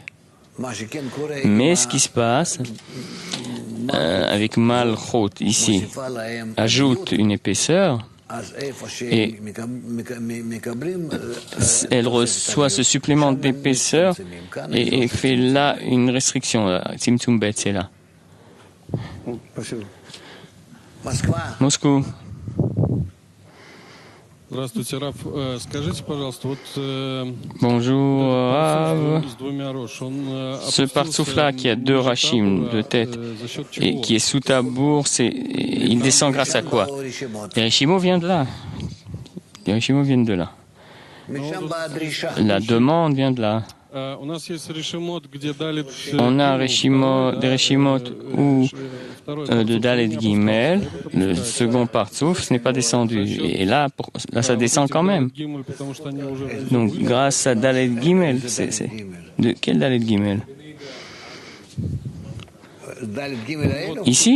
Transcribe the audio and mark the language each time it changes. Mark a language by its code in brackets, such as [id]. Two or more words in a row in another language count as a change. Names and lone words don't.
[fr] Mais ce qui se passe avec Malchut ici ajoute une épaisseur et elle reçoit ce supplément d'épaisseur et fait là une restriction. Tzimtzum Bet, c'est là. Moscou. [ru] Здравствуйте, Раф. Скажите, пожалуйста, вот [fr] Bonjour, Rav. [ru] с двумя рош, он [fr] Ce partsouf-là qui a deux rachim de tête et qui est sous tabour, il descend grâce à quoi? Les rishimos viennent de là. Les rishimos viennent de là. La demande vient de là. [ru] у нас есть решимот, где Далит... [fr] On a des rishimot où de Dalet Gimel, le second partsouf, ce n'est pas descendu. Et là, ça descend quand même. Donc, grâce à Dalet Gimel, de quel Dalet Gimel? Ici?